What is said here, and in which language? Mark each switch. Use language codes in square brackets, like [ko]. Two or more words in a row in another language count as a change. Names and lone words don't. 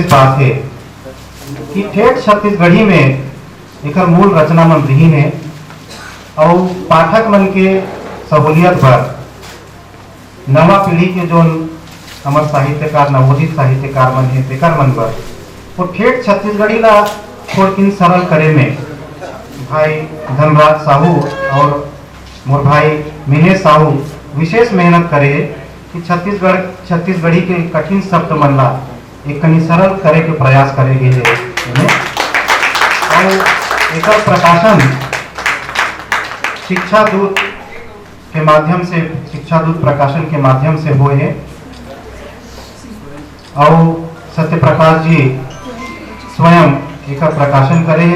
[hne] बात है कि ठेठ छत्तीसगढ़ी में एकर मूल रचना मन रही है और पाठक मन के सहूलियत पर नवा पीढ़ी के जो हमार साहित्यकार नवोदित साहित्यकार मन है तेकर मन पर वो ठेठ छत्तीसगढ़ी ला थोड़ किन सरल करे में भाई धनराज साहू और मोर भाई मिनेश साहू विशेष मेहनत करे कि छत्तीसगढ़ी के कठिन शब्द मन ला एक कहीं सरल करे के प्रयास करे गए और एक प्रकाशन शिक्षा दूत के माध्यम से, शिक्षा दूत प्रकाशन के माध्यम से हुए है और सत्य प्रकाश जी स्वयं एक प्रकाशन करे है।